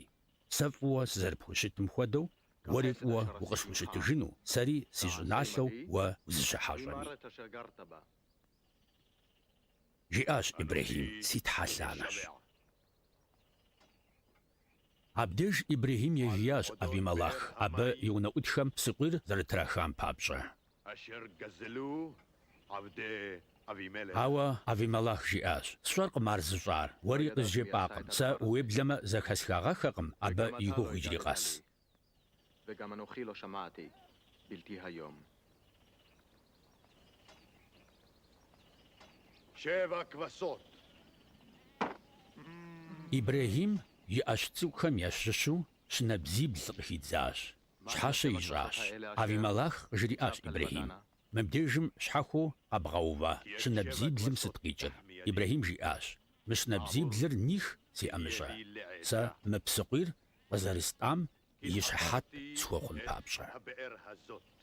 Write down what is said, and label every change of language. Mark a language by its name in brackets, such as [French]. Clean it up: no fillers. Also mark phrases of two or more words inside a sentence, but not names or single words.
[Kabardian] Сэ фӏыуэ сызэрыпхущытым хуэдэу, уэри фӏыуэ укъысхущытыжыну, сэри си щӏыналъэу уэ узыщыхьэщӏэми», жиӏащ Ибрэхьим, си тхьэлъанэщ. Абдеж Ибрахим ежиящ Авимелех, абы и унэӀутхэм псыкъуийр зэрытрахам папщӀэ. [Hebrew] אשר גזלו עבדי אבימלך. [Kabardian] Ауэ Авимелех жиӀащ: «СщӀэркъым ар зыщӀар, уэри къызжепӀакъым. Сэ уеблэмэ зэхэсхагъэхэкъым, абы и гугъу иджыри къэс». [Hebrew] וגם אנוכי לא שמעתי, בלתי היום. שבע כבשות. [Kabardian] Ибрахим и Ӏэщ цӀыкӀухэм ящыщу щынабзибл къыхидзащ. Щхьэщэ ищӀащ. Авимелех къыжриӀащ Ибрахим: «Мыбдежым щхьэхуэу къэбгъэува щынабзиблым сыт къикӀыр?» Ибрахим жиӀащ: «Мы щынабзиблыр них, си ӀэмыщӀэ. Сэ мы псыкъуийр къызэрыстӀам и щхьэхьэт схуэхъун папщӀэ». [Hebrew] הבאר הזאת.